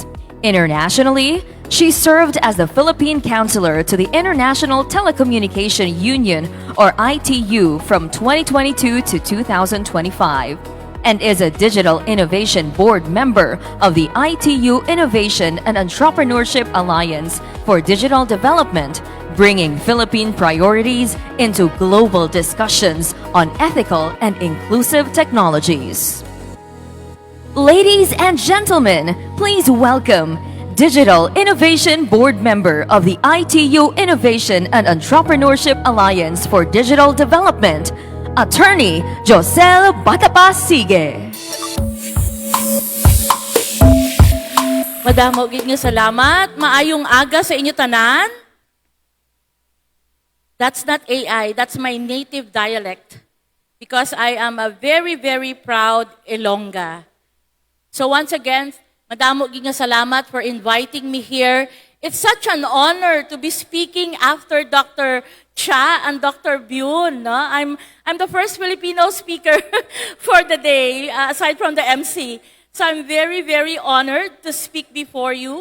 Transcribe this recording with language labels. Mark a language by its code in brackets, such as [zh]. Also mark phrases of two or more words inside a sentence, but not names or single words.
[en] Internationally, she served as the Philippine Counselor to the International Telecommunication Union, or ITU, from 2022 to 2025, and is a Digital Innovation Board member of the ITU Innovation and Entrepreneurship Alliance for Digital Development, bringing Philippine priorities into global discussions on ethical and inclusive technologies. Ladies and gentlemen, please welcome Digital Innovation Board member of the ITU Innovation and Entrepreneurship Alliance for Digital Development, Attorney Josel Batapa-Sige. [hil] Madamo gid nga salamat, maayong aga sa inyo tanan. [en] That's not AI, that's my native dialect because I am a very, very proud Ilongga. So once again, [hil] madamo gid nga salamat [en] for inviting me here. It's such an honor to be speaking after Dr. Cha and Dr. Byun. No? I'm the first Filipino speaker for the day, aside from the MC. So I'm very, very honored to speak before you.